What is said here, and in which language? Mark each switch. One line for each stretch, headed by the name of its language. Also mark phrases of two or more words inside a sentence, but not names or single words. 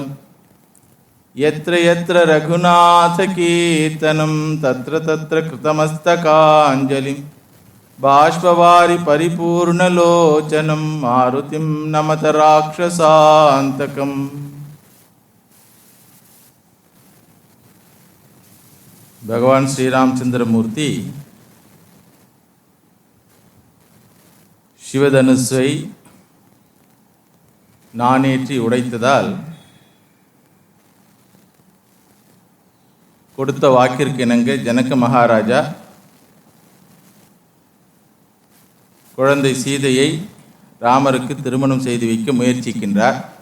Sanskrit: यत्र यत्र रघुनाथकीर्तनं तत्र तत्र कृतमस्तकाञ्जलिं बाष्पवारि परिपूर्णलोचनं मारुतिं नमत राक्षसान्तकम्।
Tamil: भगवान श्री रामचंद्रमूर्ति சிவதனுசை நானேற்றி உடைத்ததால் கொடுத்த வாக்கிற்கு இணங்க ஜனக மகாராஜா குழந்தை சீதையை ராமருக்கு திருமணம் செய்து வைக்க முயற்சிக்கின்றார்.